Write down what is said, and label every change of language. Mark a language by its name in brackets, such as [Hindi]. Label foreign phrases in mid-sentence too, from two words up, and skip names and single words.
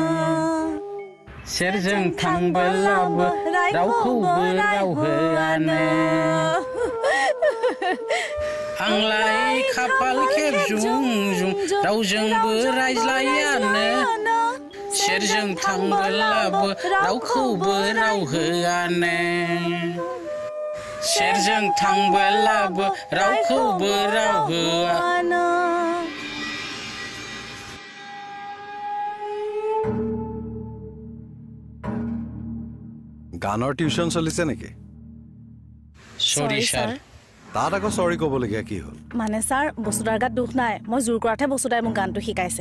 [Bodo] सेरजों थांबोलाबो रावखौबो रावहोआनो आंलाय खाफाल खेबजुं जुं रावजोंबो रायज्लायानो सेरजों थांबोलाबो रावखौबो रावहोआनो सेरजों थांबोलाबो रावखौबो रावहोआनो [Assamese] গানৰ টিউচন চলিছে নেকি সৰি ছাৰ তাত আকৌ সৰি ক'বলগীয়া কি হ'ল মানে ছাৰ বসুদাৰ গাত দুখ নাই মই জোৰ কৰাতহে বসুদাই মোক গানটো শিকাইছে